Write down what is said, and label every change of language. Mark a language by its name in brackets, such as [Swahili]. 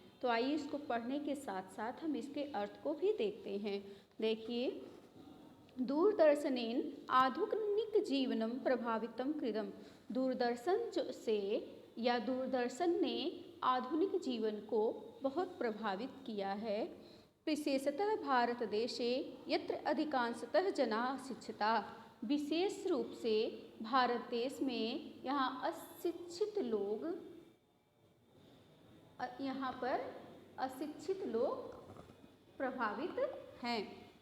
[Hindi] तो आइए इसको पढ़ने के साथ साथ हम इसके अर्थ को भी देखते हैं। [Sanskrit] देखिए, दूरदर्शनेन आधुनिक जीवनम प्रभावितम कृतम। [Hindi] दूरदर्शन से या दूरदर्शन ने आधुनिक जीवन को बहुत प्रभावित किया है। [Sanskrit] विशेषतः भारत देशे यत्र अधिकांशतः जनाः शिक्षिता। [Hindi] विशेष रूप से भारत देश में यहाँ अशिक्षित लोग प्रभावित हैं।